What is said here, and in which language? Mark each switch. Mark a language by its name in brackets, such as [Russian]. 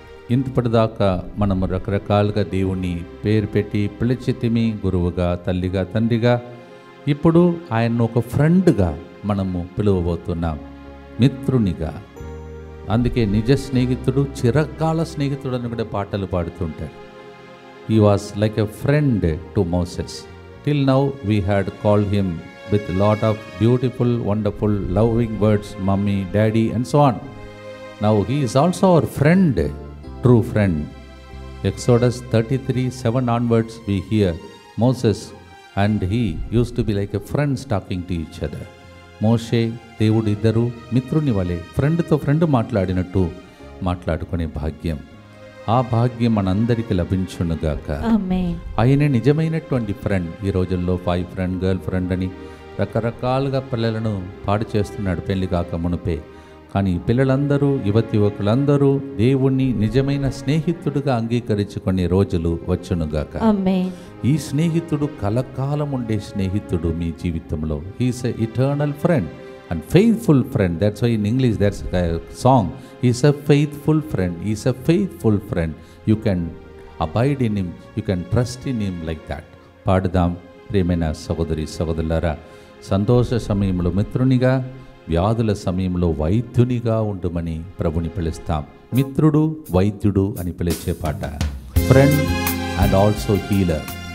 [Telugu] ఇంతటిదాకా మనము రకరకాలుగా దేవుని పేరు పెట్టి పిలిచితిమి, గురువుగా, తల్లిగా, తండ్రిగా. ఇప్పుడు ఆయన్ను ఒక ఫ్రెండ్గా మనము పిలువబోతున్నాం, మిత్రునిగా. అందుకే నిజ స్నేహితుడు, చిరకాల స్నేహితుడు అని కూడా పాటలు పాడుతుంటాడు. [English] He was like a friend to Moses. Till now we had called him with a lot of beautiful, wonderful, loving words, mommy, daddy and so on. Now he is also our friend, true friend. Exodus 33:7 onwards we hear Moses and he used to be like a friends talking to each other. [Telugu] మోషే దేవుడు ఇద్దరు మిత్రుని వలె ఫ్రెండ్తో friend మాట్లాడినట్టు మాట్లాడుకునే భాగ్యం, ఆ భాగ్యం మనందరికీ లభించునుగాక. ఆమేన్. ఆయనే నిజమైనటువంటి ఫ్రెండ్. ఈ రోజుల్లో బాయ్ ఫ్రెండ్, గర్ల్ ఫ్రెండ్ అని రకరకాలుగా పిల్లలను పాడు చేస్తున్నాడు పెళ్లి కాక మునుపే. కానీ పిల్లలందరూ, యువకులందరూ దేవుణ్ణి నిజమైన స్నేహితుడుగా అంగీకరించుకునే రోజులు వచ్చునుగాక. ఆమేన్. ఈ స్నేహితుడు కలకాలం ఉండే స్నేహితుడు మీ జీవితంలో. [English] He's a eternal friend and faithful friend. That's why in English there's a song, he's a faithful friend. He's a faithful friend. You can abide in him, you can trust in him like that. [Telugu] పాడుదాం. ప్రియమైన సహోదరి సహోదరులారా, సంతోష సమయంలో మిత్రునిగా, వ్యాధుల సమయంలో వైద్యునిగా ఉండుమని ప్రభుని పిలుస్తాం. మిత్రుడు, వైద్యుడు అని పిలిచే పాట, [English] Friend and also healer.